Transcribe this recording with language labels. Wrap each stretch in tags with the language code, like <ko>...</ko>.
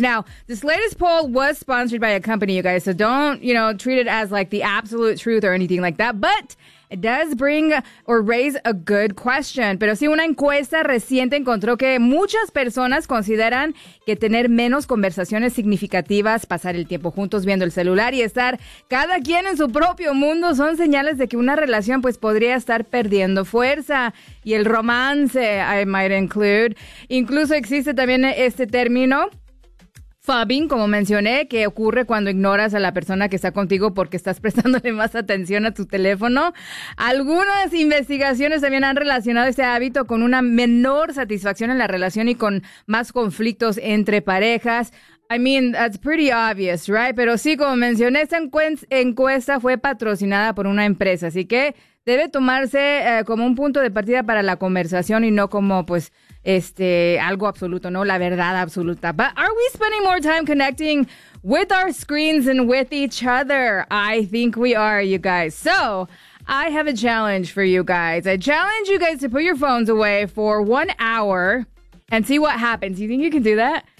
<en>Now, this latest poll was sponsored by a company, you guys, so don't, you know, treat it as like the absolute truth or anything like that. But it does bring or raise a good question.</en> <es>Pero sí, una encuesta reciente encontró que muchas personas consideran que tener menos conversaciones significativas, pasar el tiempo juntos viendo el celular y estar cada quien en su propio mundo son señales de que una relación pues podría estar perdiendo fuerza. Y el romance,</es> <en>I might include.</en> <es>Incluso existe también este término. Fubbing, como mencioné, que ocurre cuando ignoras a la persona que está contigo porque estás prestándole más atención a tu teléfono. Algunas investigaciones también han relacionado este hábito con una menor satisfacción en la relación y con más conflictos entre parejas.</es> <en>I mean, that's pretty obvious, right?</en> <es>Pero sí, como mencioné, esta encuesta fue patrocinada por una empresa, así que debe tomarse como un punto de partida para la conversación y no como, pues, algo absoluto, ¿no? La verdad absoluta.</es> <en>But are we spending more time connecting with our screens and with each other? I think we are, you guys. So, I have a challenge for you guys. I challenge you guys to put your phones away for 1 hour and see what happens. You think you can do that?</en>